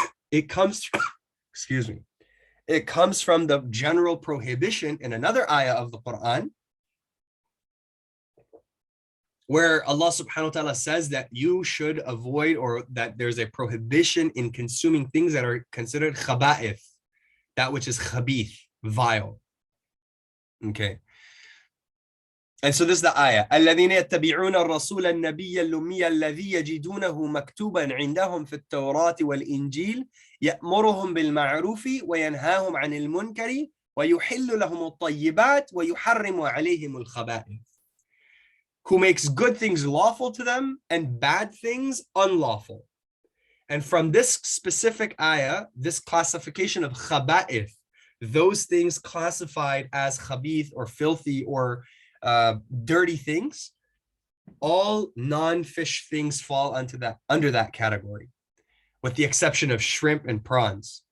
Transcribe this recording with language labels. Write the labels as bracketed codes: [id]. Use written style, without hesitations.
[en] It comes, excuse me, it comes from the general prohibition in another ayah of the Quran, where Allah subhanahu wa ta'ala says that you should avoid, or that there's a prohibition in consuming things that are considered khaba'ith, that which is khabith, vile. Okay. And so this is the ayah. [ar] الذين يتبعون الرسول النبي الأمي الذي يجدونه مكتوبا عندهم في التوراة والإنجيل يأمرهم بالمعروف وينهاهم عن المنكر ويحل لهم الطيبات ويحرم عليهم الخبائث. [en] Who makes good things lawful to them and bad things unlawful. And from this specific ayah, this classification of khaba'ith, those things classified as khabith or filthy or dirty things, all non-fish things fall under that category, with the exception of shrimp and prawns.